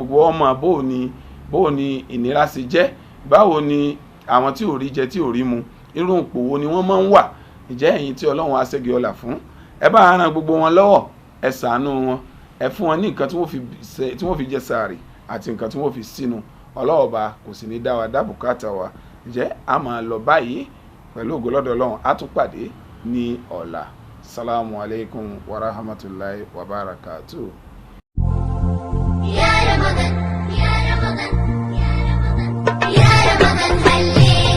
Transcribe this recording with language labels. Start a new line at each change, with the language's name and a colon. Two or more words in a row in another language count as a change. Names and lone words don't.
Yoruba: gbogbo ọmọ bóò ni ìnira ṣe jẹ́ báwo ni àwọn tí ò rí jẹ tí ò rí mu irú ipò wo ni wọ́n máa ń wà ìjẹ́ ẹ̀yin tí Ọlọ́run á ṣẹ́gi ọlá fún ẹ bá ran gbogbo wọn lọ́wọ́ ẹ ṣàánú wọn ẹ fún wọn ní nǹkan tí wọ́n fi jẹ sààrì àti nǹkan tí wọ́n fi sínú ọlọ́ọ̀ba kò sì ní dá wa dá bùkátà wa ìjẹ́ a máa lọ báyìí pẹ̀lú ògo lọ́dọ̀ Ọlọ́run á tún pàdé ní ọ̀la
Arabic: السلام عليكم ورحمة الله وبركاته. يا رمضان يا رمضان يا رمضان يا رمضان هل